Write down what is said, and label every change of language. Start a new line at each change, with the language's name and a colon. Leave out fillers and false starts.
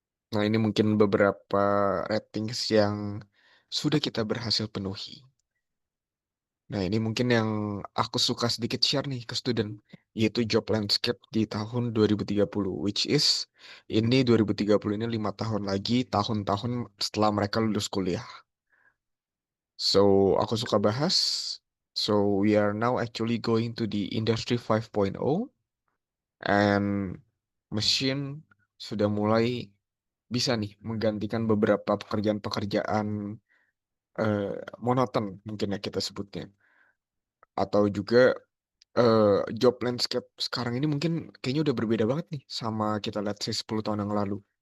Indonesian: Nah, ini mungkin beberapa ratings yang sudah kita berhasil penuhi. Nah, ini mungkin yang aku suka sedikit share nih ke student, yaitu job landscape di tahun 2030,
English: which is
Indonesian: ini 2030 ini 5 tahun lagi, tahun-tahun setelah mereka lulus kuliah.
English: So,
Indonesian: aku suka bahas.
English: So, we are now actually going to the Industry 5.0.
Indonesian: and machine sudah mulai bisa nih menggantikan beberapa pekerjaan-pekerjaan monoton mungkin ya kita sebutnya. Atau juga job landscape sekarang ini mungkin kayaknya udah berbeda banget nih sama kita lihat sih 10 tahun yang lalu.